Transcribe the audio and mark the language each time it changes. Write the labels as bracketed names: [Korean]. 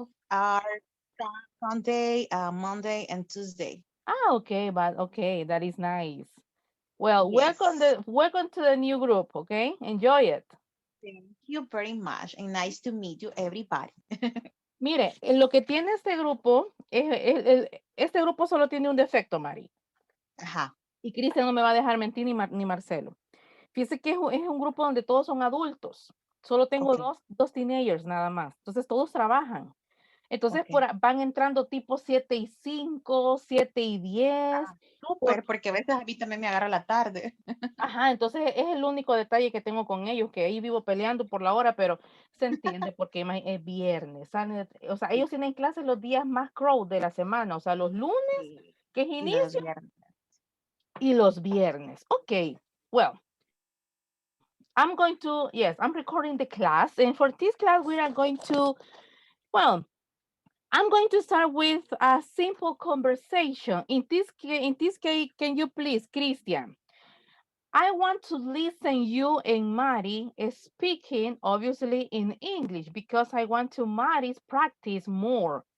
[English] are Sunday, Monday, and Tuesday. Ah, okay, but okay, that is nice. Well, Yes. welcome to the new group, okay? Enjoy it. Thank you very much, and nice to meet you, everybody. [Spanish] Mire, lo que tiene este grupo este grupo solo tiene un defecto, Mari. Ajá. Y Cristian no me va a dejar mentir ni Marcelo. Fíjese que es un grupo donde todos son adultos. Solo tengo Ok, dos teenagers nada más. Entonces todos trabajan. Entonces ok. van entrando tipo 7:05, 7:10. Súper, porque a veces a mí también me agarra la tarde. Ajá, entonces es el único detalle que tengo con ellos, que ahí vivo peleando por la hora, pero se entiende porque es viernes. O sea, ellos tienen clases los días más crow de la semana, o sea, los lunes, sí. que es Y los inicio, viernes. y los viernes. [English] Ok, well, yes, I'm recording the class, and for this class, we are going to, well, I'm going to start with a simple conversation. In this case, can you please, Christian? I want to listen you and Mari speaking, obviously in English, because I want to Mari's practice more.